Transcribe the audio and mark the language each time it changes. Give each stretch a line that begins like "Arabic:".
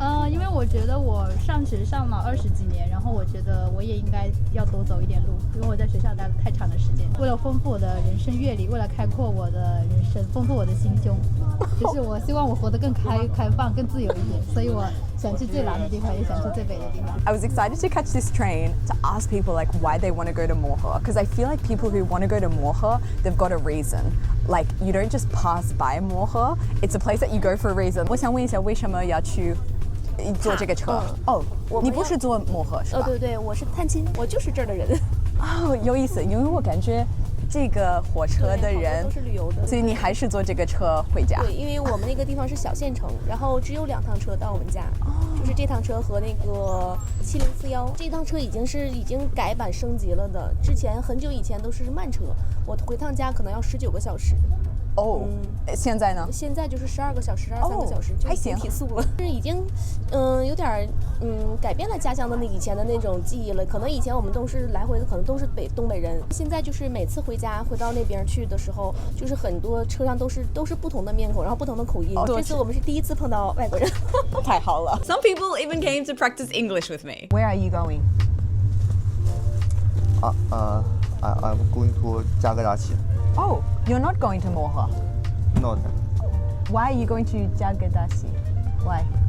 Chinese: 因为我觉得我上学上了20几年，然后我觉得我也应该要多走一点路，因为我在学校待了太长的时间。为了丰富我的人生阅历，为了开阔我的人生，丰富我的心胸，就是我希望我活得更开放、更自由一点，所以我想去最南的地方，也想去最北的地方。
English: I was excited to catch this train to ask people like why they want to go to Mohe, because I feel like people who want to go to Mohe, they've got a reason. Like you don't just pass by Mohe, it's a place that you go for a reason.
Chinese: 我想问一下，为什么要去坐这个车？哦，你不是坐摩河是吧？对对，我是探亲，我就是这儿的人。哦，有意思，因为我感觉这个火车的人都是旅游的，所以你还是坐这个车回家。对，因为我们那个地方是小县城，然后只有2趟车到我们家，就是这趟车和那个7041，这趟车已经改版升级了的，之前很久以前都是慢车，我回趟家可能要19个小时。哦，现在呢？现在就是12个小时、13个小时，就已经提速了，是已经有点改变了家乡的以前的那种记忆了。可能以前我们都是来回的，可能都是东北人，现在就是每次回到那边去的时候，就是很多车上都是不同的面孔，然后不同的口音。这次我们是第一次碰到外国人，太好了。
English: Some people even came to practice English with me. Where are you going? I'm going to 加格达奇。 Oh, you're not going to Mohe. Not. Why are you going to Jagadasi? Why?